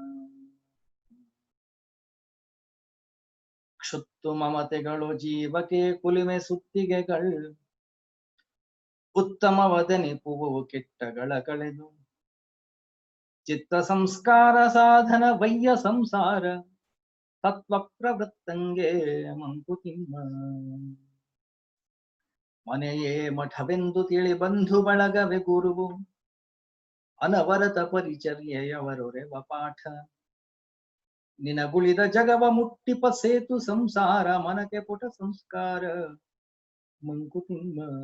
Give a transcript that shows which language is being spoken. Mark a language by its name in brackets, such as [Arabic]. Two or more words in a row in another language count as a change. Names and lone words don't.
[Kannada] ಕ್ಷುತ್ತು ಮಮತೆಗಳು ಜೀವಕ್ಕೆ ಕುಲಿಮೆ ಸುತ್ತಿಗೆಗಳು ಉತ್ತಮವದನಿಪುವು ಕೆಟ್ಟಗಳ ಕಳೆದು ಚಿತ್ತ ಸಂಸ್ಕಾರ ಸಾಧನ ವಯ್ಯ ಸಂಸಾರ ತತ್ವ ಪ್ರವೃತ್ತಂಗೆ ಮಂಕುತಿಮ್ಮ. ಮನೆಯೇ ಮಠವೆಂದು ತಿಳಿ ಬಂಧು ಬಳಗವೆ ಗುರುವು ಅನವರತ ಪರಿಚರ್ಯೆಯವರೊರೆವ ಪಾಠ ನಿನಗುಳಿದ ಜಗವ ಮುಟ್ಟಿಪ ಸೇತು ಸಂಸಾರ ಮನಕ್ಕೆ ಪುಟ ಸಂಸ್ಕಾರ ಮಂಕುತಿಮ್ಮ.